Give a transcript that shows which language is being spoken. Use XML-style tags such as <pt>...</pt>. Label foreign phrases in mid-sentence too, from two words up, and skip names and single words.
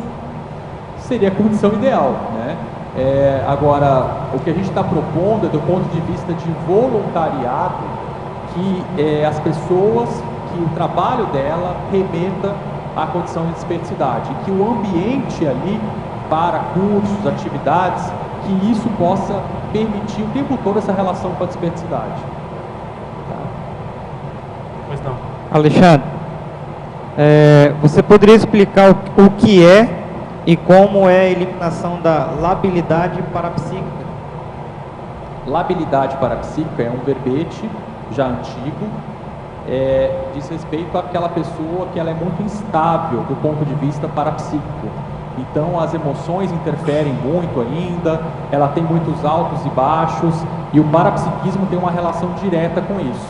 <pt>Seria a condição ideal, né? Agora, o que a gente está propondo é do ponto de vista de voluntariado, que as pessoas, que o trabalho dela remeta à condição de desperticidade, que o ambiente ali para cursos, atividades, que isso possa permitir o tempo todo essa relação com a desperticidade. Tá? Pois não. Alexandre, você poderia explicar o que é e como é a eliminação da labilidade parapsíquica? Labilidade parapsíquica é um verbete já antigo, diz respeito àquela pessoa que ela é muito instável do ponto de vista parapsíquico. Então as emoções interferem muito ainda, ela tem muitos altos e baixos, e o parapsiquismo tem uma relação direta com isso.</pt>